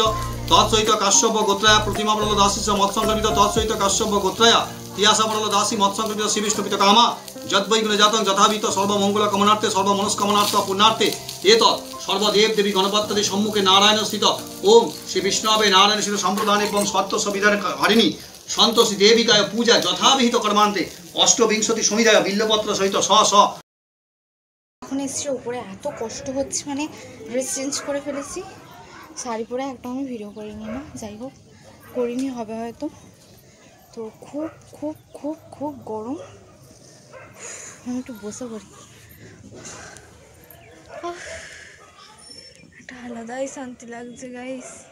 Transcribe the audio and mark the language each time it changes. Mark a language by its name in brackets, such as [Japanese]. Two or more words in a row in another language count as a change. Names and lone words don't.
[Sanskrit] तत्सहित काश्यप गोत्रया प्रतिमा बराल दासस्व मत्संकल्पित तत्सहित काश्यप गोत्रया तियासा बराल दासी मत्संकल्पित श्री विष्णुपित कामा यद्वै गुणजातं यथावित सर्वमंगल कामनार्थे सर्वमनस्कामनार्थ पुण्यार्थे एतत् सर्वदेव देवी गणपति सम्मुखे नारायण स्थित ओम श्री विष्णवे नारायण श्री सम्प्रदान एवं सत्य संविधान हरिणी सन्तोषी देविकाय पूजा यथाविहित कर्मान्ते अष्टविंशति समिधाय बिल्लपत्र सहित स स [Bangla] এখন এসছি উপরে, এত কষ্ট হচ্ছে, মানে [English] dress change [Bangla] করে ফেলেছি, শাড়ি পরে একদম আমি ভিডিও করিনি না, যাই হোক করিনি, হবে হয়তো। তো খুব খুব খুব খুব গরম, আমি একটু বসে পড়ি, একটা আলাদাই শান্তি লাগছে গাইস।